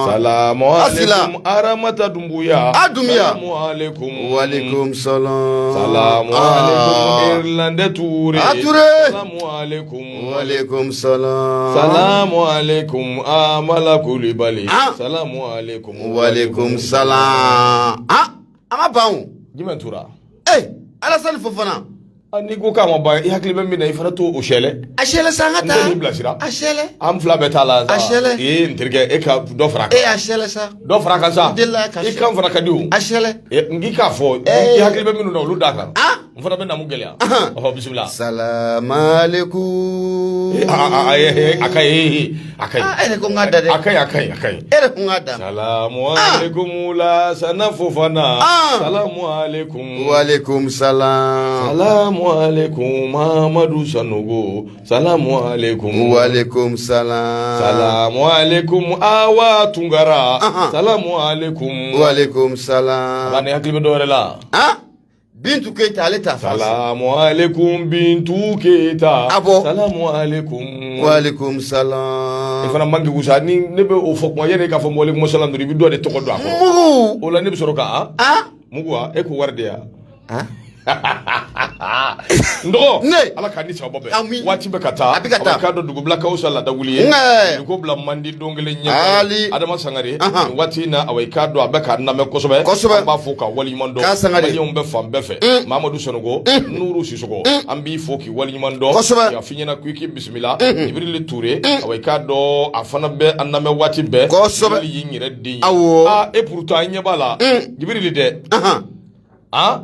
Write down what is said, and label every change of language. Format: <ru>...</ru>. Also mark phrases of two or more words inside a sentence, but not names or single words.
<ar>السلام عليكم Aramata Dumbuya السلام عليكم وعليكم السلام السلام عليكم Irlande Toure السلام عليكم وعليكم السلام السلام عليكم Amala Kulibali السلام عليكم وعليكم السلام</ar> <bm>ama bawo jumɛn tora Alassane Fofana n'i ko k'a ma ban i hakili bɛ min na i fana t'o sɛlɛ a sɛlɛ sa an ka taa n tɛ n'i bilasira a sɛlɛ an fila bɛɛ t'a la a sɛlɛ n terikɛ e ka dɔ fara a kan a sɛlɛ sa dɔ fara a kan sa i kan fana ka di o a sɛlɛ n k'i k'a fɔ i hakili bɛ minnu na olu d'a kan n fana bɛ na mun gɛlɛya bisimila salamaleykum a ka ɲi a ka ɲi e de ko n k'a da dɛ a ka ɲi a ka ɲi a ka ɲi e de ko n k'a da</bm> <ar>السلام عليكم Lassana Fofana السلام عليكم وعليكم السلام السلام عليكم Mamadou Sanogo السلام عليكم وعليكم السلام السلام عليكم Awa Tungara السلام عليكم وعليكم السلام</ar> <bm>ala ne hakili bɛ dɔ wɛrɛ la Bintu Keita ale ta fa</bm> <ar>السلام عليكم Bintu Keita السلام عليكم وعليكم السلام</ar> <bm>e fana man k'i wusa ni ne bɛ o fɔ kuma yanni k'a fɔ</bm> <ar>وعليكم السلام</ar> <bm>dɔrɔn i bɛ dɔ de tɔgɔ dɔn a kɔrɔ o la ne bɛ sɔrɔ ka mugu wa e ko wari de ya ndɔgɔ ala k'a ni sababa bɛɛ waati bɛ ka taa a bɛ k'a dɔn dugubilakaw sa lada wuli ye ko bila mandi don kelen ɲɛ Adama Sangare nin waati in na a k'a dɔn a bɛ k'a lamɛn kosɛbɛ an b'a fɔ ka waleɲuman dɔn maliyɛnw bɛ fan bɛɛ fɛ Mamadou Sanogo Nuru Sisoko an b'i fɔ k'i waleɲuman dɔn y'a f'i ɲɛna k'i bisimila Ibirili Ture a k'a dɔn a fana bɛ an lamɛn waati bɛɛ Ibirili y'i n yɛrɛ den ye</bm> <fr>et pourtant</fr> <bm>i ɲɛ b'a la Ibirili dɛ</bm>